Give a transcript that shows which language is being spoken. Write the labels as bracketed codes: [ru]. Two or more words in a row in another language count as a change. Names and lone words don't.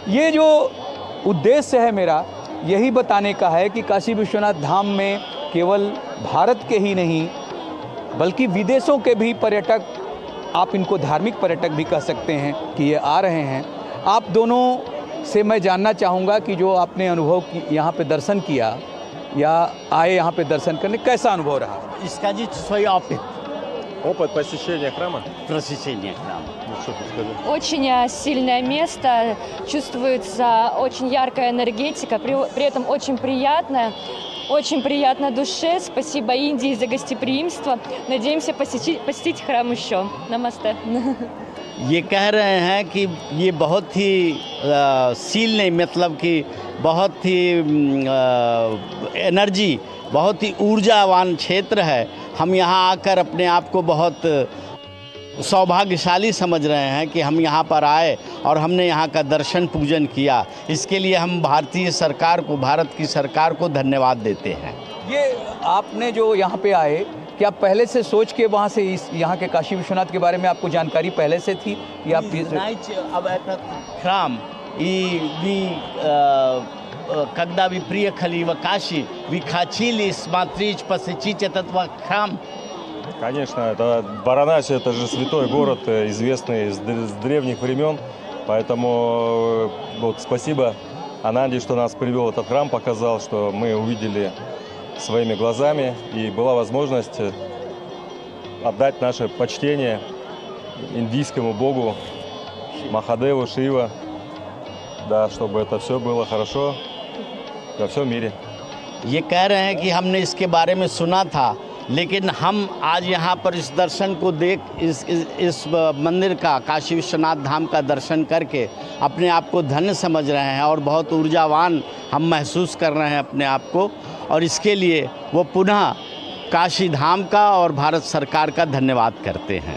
[hi] ये जो उद्देश्य है मेरा, यही बताने का है कि काशी विश्वनाथ धाम में केवल भारत के ही नहीं बल्कि विदेशों के भी पर्यटक, आप इनको धार्मिक पर्यटक भी कह सकते हैं, कि ये आ रहे हैं। आप दोनों से मैं जानना चाहूँगा कि जो आपने अनुभव यहाँ पे दर्शन किया या आए यहाँ पे दर्शन करने, कैसा अनुभव रहा? [ru] Исходить свой опыт. Опыт посещения храма? Посещения храма. Ну, что ты скажешь? Очень сильное место, чувствуется очень яркая энергетика, при этом очень приятно душе. Спасибо Индии за гостеприимство. Надеемся посетить храм еще. Намасте. [hi] ये कह रहे हैं कि ये बहुत ही सील नहीं, मतलब कि बहुत ही एनर्जी, बहुत ही ऊर्जावान क्षेत्र है। हम यहाँ आकर अपने आप को बहुत सौभाग्यशाली समझ रहे हैं कि हम यहाँ पर आए और हमने यहाँ का दर्शन पूजन किया। इसके लिए हम भारतीय सरकार को, भारत की सरकार को धन्यवाद देते हैं। ये आपने जो यहाँ पे आए, क्या पहले से सोच के वहाँ से यहाँ के काशी विश्वनाथ के बारे में आपको जानकारी पहले से थी या [ru] храм и когда вы приехали в Каши, вы хотели смотреть, посетить этот храм? Конечно, это Варанаси, это же святой город, известный с древних времен. Поэтому вот спасибо Ананде, что нас привел в этот храм, показал, что мы увидели своими глазами, и была возможность отдать наше почтение индийскому богу Махадеву, Шива, да, чтобы это все было хорошо во всем мире. [hi] ये कह रहे हैं कि हमने इसके बारे में सुना था, लेकिन हम आज यहाँ पर इस दर्शन को देख, इस मंदिर का, काशी विश्वनाथ धाम का दर्शन करके अपने आप को धन्य समझ रहे हैं और बहुत ऊर्जावान हम महसूस कर रहे हैं अपने आप को, और इसके लिए वो पुनः काशी धाम का और भारत सरकार का धन्यवाद करते हैं।